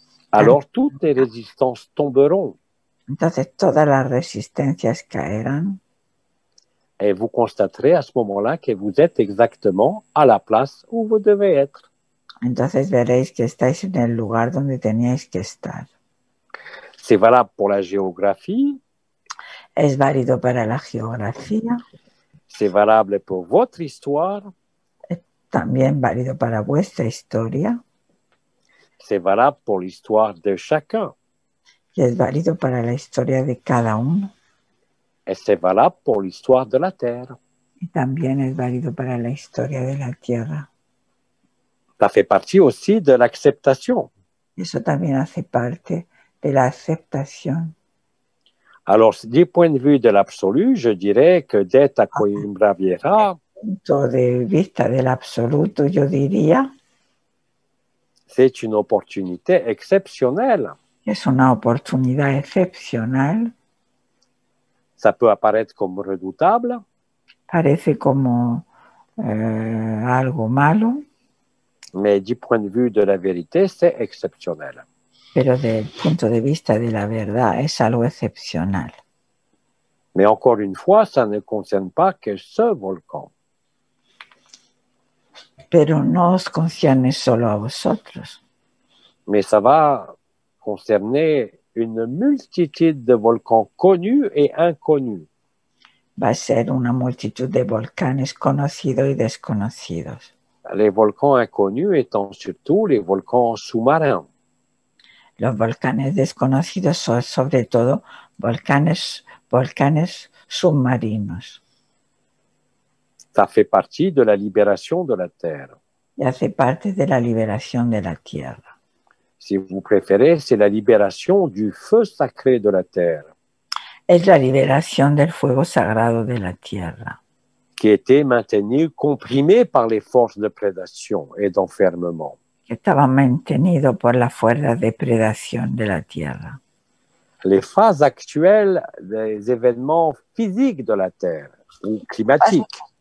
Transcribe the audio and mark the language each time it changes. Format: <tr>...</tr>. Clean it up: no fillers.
<fr>alors toutes les résistances tomberont</fr> <es>entonces todas las resistencias caerán</es> <fr>et vous constaterez à ce moment-là que vous êtes exactement à la place où vous devez être.</fr> <es>entonces veréis que estáis en el lugar donde teníais que estar.</es> <fr>C'est valable pour la géographie,</fr> <es>Es válido para la geografía,</es> <fr>c'est valable pour votre histoire,</fr> <es>también válido para vuestra historia</es> <fr>c'est valable pour l'histoire de chacun.</fr> <es>y es válido para la historia de cada uno.</es> <fr>Et c'est valable pour l'histoire de la Terre.</fr> <es>Y también es válido para la historia de la Tierra.</es> <fr>Ça fait partie aussi de l'acceptation.</fr> <es>Eso también hace parte de la aceptación.</es> <fr>Alors, du point de vue de l'absolu, je dirais que d'être à Coimbra Vieja,</fr> <es>Punto de vista del absoluto, yo diría</es> <fr>c'est une opportunité exceptionnelle.</fr> <es>que es una oportunidad excepcional.</es> <fr>Ça peut apparaître comme redoutable,</fr> <es>Parece como algo malo,</es> <fr>mais du point de vue de la vérité, c'est exceptionnel.</fr> <es>pero del punto de vista de la verdad es algo excepcional.</es> <fr>Mais encore une fois, ça ne concerne pas que ce volcan.</fr> <es>Pero no os concierne solo a vosotros,</es> <fr>Mais ça va concerner une multitude de volcans connus et inconnus.</fr> <es>va a ser una multitud de volcanes conocidos y desconocidos.</es> <fr>Les volcans inconnus étant surtout les volcans sous-marins.</fr> <es>Los volcanes desconocidos son sobre todo volcanes submarinos.</es> <fr>Ça fait partie de la libération de la Terre.</fr> <es>Y hace parte de la liberación de la Tierra.</es> <fr>Si vous préférez, c'est la libération du feu sacré de la Terre,</fr> <es>Es la liberación del fuego sagrado de la Tierra,</es> <fr>qui était maintenu, comprimé par les forces de prédation et d'enfermement.</fr> <es>que estaba mantenido por las fuerzas de predación de la Tierra.</es> <fr>Les phases actuelles des événements physiques de la Terre ou climatiques.</fr>